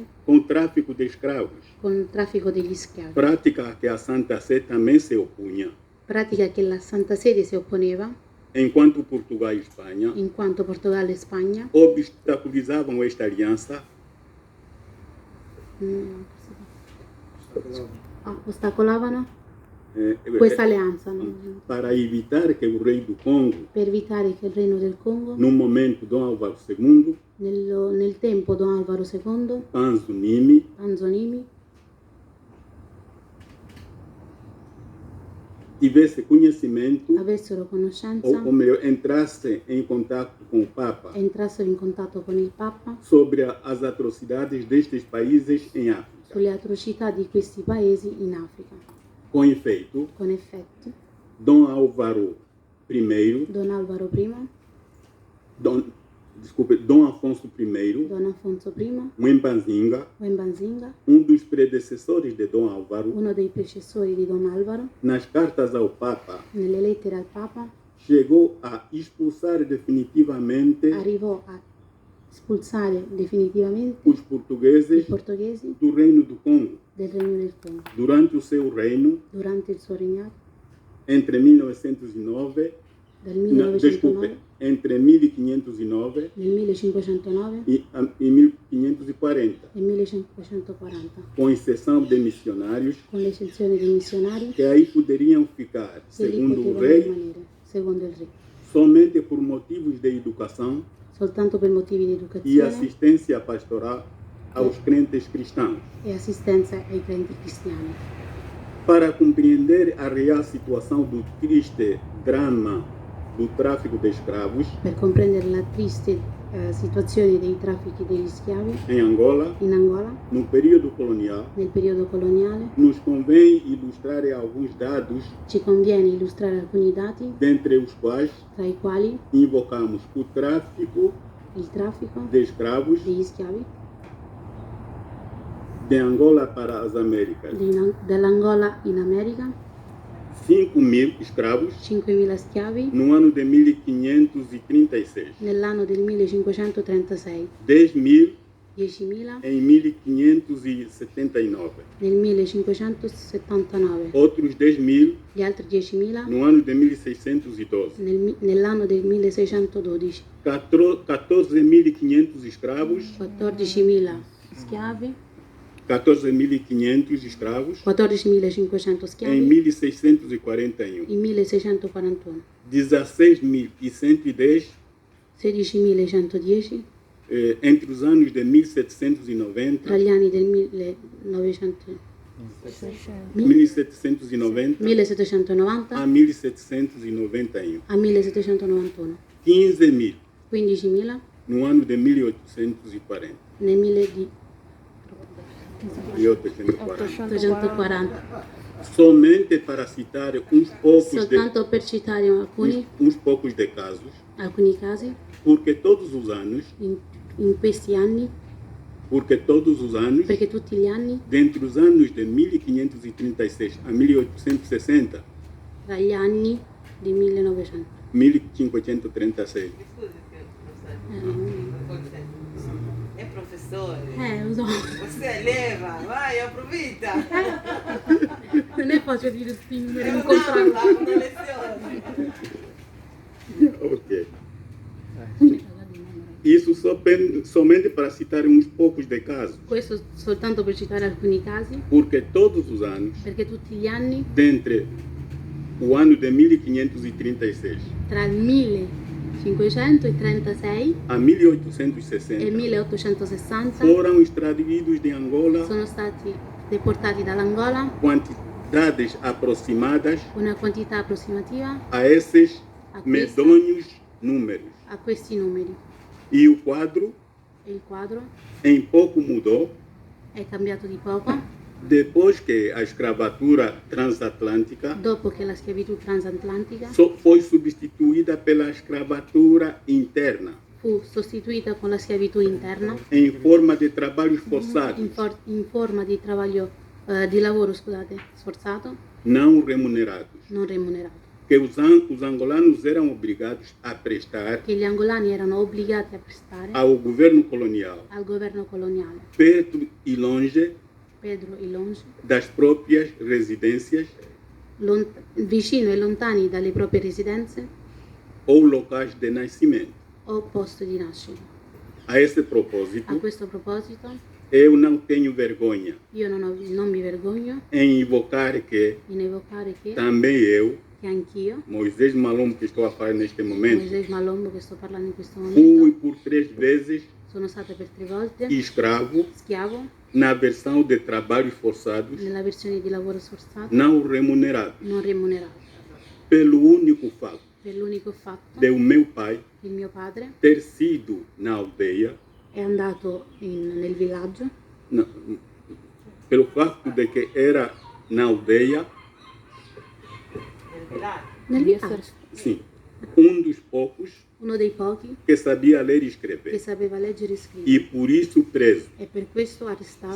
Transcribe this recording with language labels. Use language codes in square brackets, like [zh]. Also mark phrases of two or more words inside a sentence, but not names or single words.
[pt] com o tráfico de escravos, [it] con il traffico degli schiavi, [pt] prática a que a Santa Sé também se opunha, [it] pratica che la Santa Sede si opponeva [pt] enquanto Portugal e Espanha [it] in quanto Portogallo e Spagna [pt] obstaculizavam esta aliança [it] ostacolavano eh, questa alleanza, no? [pt] para evitar que o rei do Congo, [it] Per evitare che il Regno del Congo, [pt] no momento Dom Álvaro II, [it] nel tempo Don Alvaro II, [pt] Panzo Nimi, [it] Anzonimi, [pt] tivesse conhecimento, [it] avessero conoscenza [pt] ou melhor, entrasse em contato com o Papa [it] e entrassero in contatto con il Papa [pt] sobre as atrocidades destes países em África. [it] sulle atrocità di questi paesi in Africa. [pt] Com efeito, [it] Con effetti, [pt] Dom Álvaro I, [it] Don Alvaro I, [pt] Dom Afonso I, [it] Don Afonso I, [pt] Mwembanzinga, [it] Wembanzinga, [pt] dos predecessores de Dom Álvaro, [it] uno dei predecessori di Don Alvaro, [pt] nas cartas ao Papa, [it] nelle lettere al Papa [pt] chegou a expulsar definitivamente [it] arrivò a espulsare definitivamente [pt] os [it] i [pt] portugueses [it] portoghesi [pt] do Reino do Congo [it] del Regno del Congo [pt] durante o seu reino [it] durante il suo regnato [pt] entre 1909, [it] dal [pt] desculpe, 1909 entre 1509 [it] nel 1509 [pt] e 1540, [it] e 1540, [pt] com exceção de missionários [it] con l'eccezione dei missionari [pt] que aí poderiam ficar, [it] che lì [pt] segundo o [it] potevano [pt] rei, [it] rimanere, secondo il re, [pt] somente por motivos de educação [it] soltanto per motivi di e educazione [pt] assistência pastoral aos crentes cristãos. [it] e assistenza ai credenti cristiani. [pt] Para compreender a real situação do triste drama do tráfico de escravos, [it] Per comprendere la triste situazioni dei traffici degli schiavi [pt] em Angola, [it] in Angola [pt] no período colonial, [it] nel periodo coloniale, [pt] nos convém ilustrar alguns dados, [it] ci conviene illustrare alcuni dati, [pt] dentre os quais [it] tra i quali [pt] invocamos o tráfico [it] il traffico [pt] de escravos [it] degli schiavi [pt] de Angola para as Américas. [it] dall'Angola in America, [pt] 5.000 escravos [it] 5.000 schiavi [pt] no ano de 1536, [it] nell'anno del 1536, [pt] 10.000 [it] 10.000 [pt] em 1579, [it] nel 1579, [pt] outros 10.000 [it] gli altri 10.000 [pt] no ano de 1612, [it] nell'anno del 1612, [pt] 14.500 escravos, [it] 14.000 schiavi, [pt] 14.500 escravos [it] 14.500 [pt] em [it] schiavi [pt] 1641, [it] in 1641, [pt] 16.110 [it] 16.110 [pt] entre os anos de 1790 [it] tra gli anni del 1790 [pt] a 1791, [it] a 1791, [pt] 15.000 [it] 15.000 [pt] no ano de 1840. [it] nel 1840. 1840. [pt] Somente para citar uns poucos [it] Soltanto per citare [pt] uns poucos de casos, [it] alcuni casi, [pt] porque todos os anos, [it] in questi anni, perché tutti gli anni, [pt] dentre os anos de 1536 a 1860, [it] tra gli anni di 1900, 1536, É professore. lo so, [pt] Você leva, vai, [it] approfitta. non è facile di respingere, È incontrarlo. una lezione. ok. [pt] Isso somente para citar uns poucos de casos, [it] Questo soltanto per citare alcuni casi, [pt] porque todos os anos, [it] perché tutti gli anni, [pt] dentre o ano de 1536 [it] tra il 1536 [pt] a [it] e [pt] 1860, [it] il 1860, [pt] foram extraídos de Angola [it] sono stati deportati dall'Angola [pt] quantidades aproximadas [it] una quantità approssimativa [pt] a esses [it] a questa- [pt] medonhos números. [it] a questi numeri. [pt] E o quadro [it] E il quadro [pt] em pouco mudou [it] è cambiato di poco [pt] depois que a escravatura transatlântica [it] dopo che la schiavitù transatlantica [pt] foi substituída pela escravatura interna [it] fu sostituita con la schiavitù interna [pt] em forma de trabalhos forçados [it] in forma di di lavoro, sforzato, [pt] não remunerados, [it] non remunerato, [pt] que os angolanos eram obrigados a prestar [it] che gli angolani erano obbligati a prestare [pt] ao governo colonial, [it] al governo coloniale, [pt] perto e longe [it] Pedro e Longe, [pt] das próprias residências [it] vicino e lontani dalle proprie residenze [pt] ou locais de nascimento. [it] o posto di nascita. [pt] A esse [it] A [pt] propósito, [it] questo proposito, [pt] eu não tenho vergonha [it] io non mi vergogno [pt] em invocar que [it] in evocare che [pt] também eu, [it] che anch'io, [pt] Moisés Malombo, que estou a falar neste momento, [it] Moisés Malombo che sto parlando in questo [pt] fui [it] momento, [pt] por 3 vezes [it] sono stata per 3 volte [pt] escravo [it] schiavo [pt] na versão de trabalhos forçados [it] nella versione di lavoro sforzato [pt] não remunerados, [it] non remunerato, [pt] pelo único fato [it] per l'unico fatto [pt] de o meu pai [it] che il mio padre [pt] ter sido na aldeia, [it] è andato nel villaggio, [pt] pelo fato de que era na aldeia, [it] nel villaggio, [pt] sim, dos poucos [it] uno dei pochi [pt] que sabia ler e [it] che [pt] escrever, [it] sapeva leggere e e scrivere, [pt] por isso preso [it] e per questo arrestato